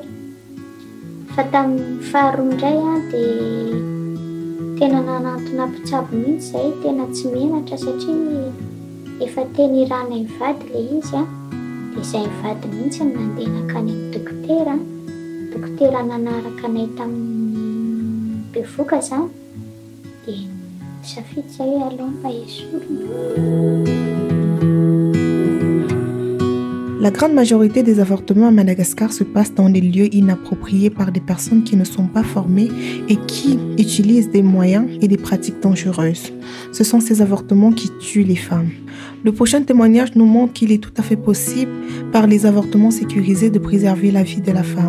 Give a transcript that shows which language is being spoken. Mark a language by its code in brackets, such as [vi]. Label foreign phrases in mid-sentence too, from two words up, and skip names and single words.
[mg] Fa tamin'ny faharoa indray dia tena nanantona mpitsabo mihitsy izay tena tsy menatra satria efa teny irana hivady ilay izy dia izay hivady mihitsy no nandeha nakany amin'ny dokotera. Dokotera nanaraka anay tamin'ny bevoka zany dia safidy izay hoe aleo mba esorina. [fr] La grande majorité des avortements à Madagascar se passent dans des lieux inappropriés par des personnes qui ne sont pas formées et qui utilisent des moyens et des pratiques dangereuses. Ce sont ces avortements qui tuent les femmes. Le prochain témoignage nous montre qu'il est tout à fait possible, par les avortements sécurisés, de préserver la vie de la femme.